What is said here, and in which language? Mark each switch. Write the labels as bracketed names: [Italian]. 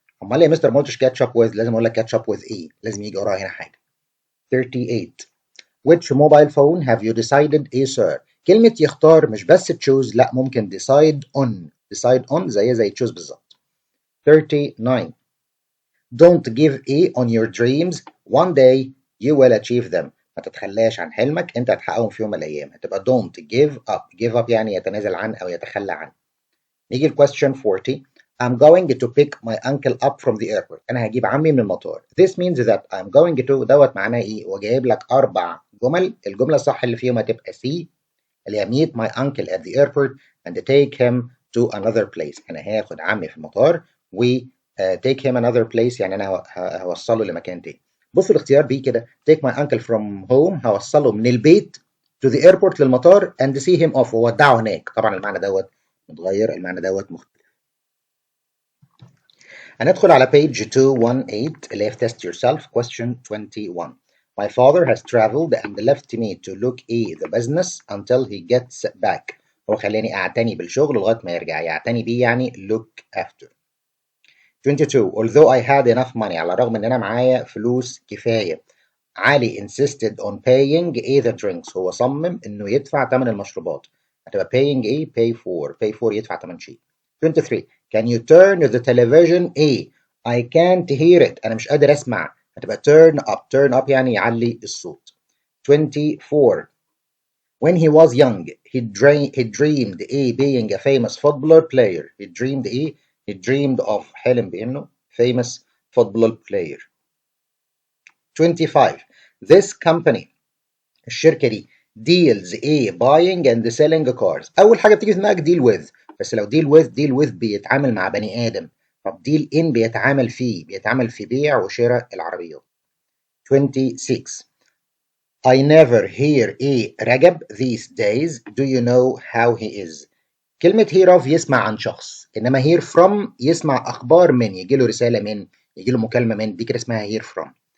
[Arabic] أمال يا مستر ما قلتش [English] catch up with؟ [Arabic] لازم أقول لك catch up with لازم يجي وراها هنا حاجة. [English] 38. Which mobile phone have you decided sir؟ [Arabic] كلمة يختار مش بس [English] choose، [Arabic] لا ممكن [English] decide on زي choose بالظبط. 39. don't give A on your dreams, one day you will achieve them. [Arabic] ما تتخلاش عن حلمك، انت هتحققهم في يوم من الايام. هتبقى [English] don't give up. give up [Arabic] يعني يتنازل عن او يتخلى عن. نيجي ل [English] question 40. I'm going to pick my uncle up from the airport. [Arabic] انا هجيب عمي من المطار. [English] This means that I'm going to [Arabic] دوت معناه ايه؟ وجايب لك 4 جمل. الجمله الصح اللي فيهم هتبقى C [English] اللي هي meet my uncle at the airport and take him to another place. [Arabic] انا هاخد عمي في المطار و [English] take him another place [Arabic] يعني انا هوصله لمكان تاني. بصوا الاختيار بيه كده [English] take my uncle from home [Arabic] هوصله من البيت [English] to the airport للمطار and see him off [Arabic] وودعه هناك. طبعا المعنى دوت متغير، المعنى دوت مختلف. هندخل على page 218 اللي هي في [English] test yourself question 21. My father has traveled and left me to look the business until he gets back. [Arabic] هو خلاني أعتني بالشغل لغاية ما يرجع. يعتني بيه يعني [English] look after. 22. Although I had enough money [Arabic] على الرغم إن أنا معايا فلوس كفاية. [English] علي insisted on paying the drinks. [Arabic] هو صمم إنه يدفع ثمن المشروبات. هتبقى [English] paying pay for [Arabic] يدفع ثمن شيء. [English] 23. Can you turn the television I can't hear it. [Arabic] أنا مش قادر أسمع. هتبقى [English] turn up [Arabic] يعني يعلي الصوت. [English] 24. When he was young, he dreamed being a famous footballer player. He dreamed he dreamed of [Arabic] حلم بإنه [English] famous football player. 25. This company [Arabic] الشركة دي [English] deals buying and selling cars. [Arabic] أول حاجة بتيجي في دماغك [English] deal with، [Arabic] بس لو deal with بيتعامل مع بني آدم. طب [English] deal in [Arabic] بيتعامل في بيع وشراء العربيات. [English] 26. I never hear رجب these days. Do you know how he is? [Arabic] كلمة [English] hear of [Arabic] يسمع عن شخص، إنما [English] hear from [Arabic] يسمع أخبار من، يجي له رسالة من، يجي له مكالمة من، دي كده اسمها hear from.